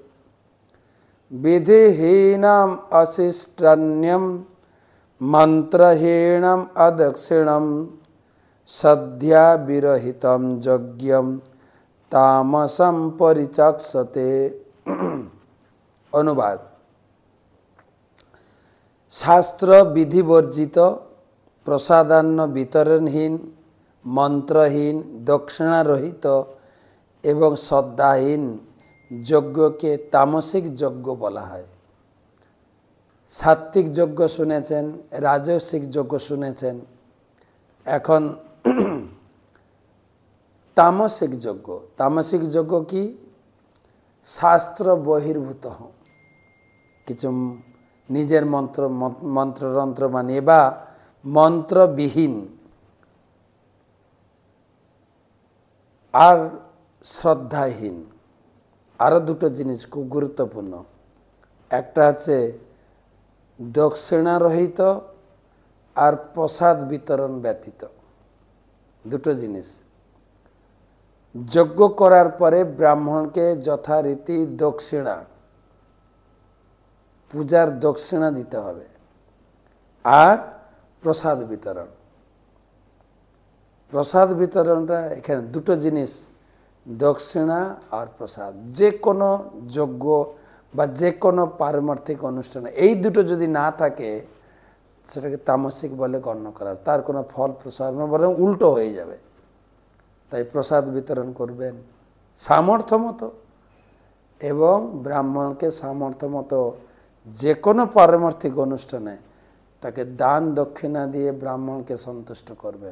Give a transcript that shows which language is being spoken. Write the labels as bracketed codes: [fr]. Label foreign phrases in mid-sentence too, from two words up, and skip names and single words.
[sa] विधिहीनम अशिष्टन्यम मंत्रहीनम अदक्षिणम श्रद्धाविरहितम यज्ञम तामसं परिचक्षते। [bn] অনুবাদ। শাস্ত্র বিধি বর্জিত প্রসাদান্ন বিতরণহীন মন্ত্রহীন দক্ষিণা রহিত এবং শ্রদ্ধাহীন যজ্ঞ কে তামসিক যজ্ঞ বলা হয়। সাত্ত্বিক যজ্ঞ শুনেছেন, রাজসিক যজ্ঞ শুনেছেন, এখন তামসিক যজ্ঞ। তামসিক যজ্ঞ কী শাস্ত্র বহির্ভূত কিছু নিজের মন্ত্রতন্ত্র মানিয়ে বা মন্ত্রবিহীন ঔর শ্রদ্ধাহীন আরো দুটো জিনিস খুব গুরুত্বপূর্ণ। একটা হচ্ছে দক্ষিণা রহিত ঔর প্রসাদ বিতরণ ব্যতীত দুটো জিনিস। যজ্ঞ করার পরে ব্রাহ্মণ কে যথারীতি দক্ষিণা পূজার দক্ষিণা দিতে হবে ঔর প্রসাদ বিতরণ। প্রসাদ বিতরণটা এখানে দুটো জিনিস দক্ষিণা ঔর প্রসাদ। যে কোনো যজ্ঞ বা যে কোনো পারমার্থিক অনুষ্ঠান এই দুটো যদি না থাকে সেটাকে তামসিক বলে গণ্য করা, তার কোনো ফল প্রসাদ না বরং উল্টো হয়ে যাবে। তাই প্রসাদ বিতরণ করবেন সামর্থ্য মতো এবং ব্রাহ্মণকে সামর্থ্য মতো যে কোনো পারমার্থিক অনুষ্ঠানে তাকে দান দক্ষিণা দিয়ে ব্রাহ্মণকে সন্তুষ্ট করবেন।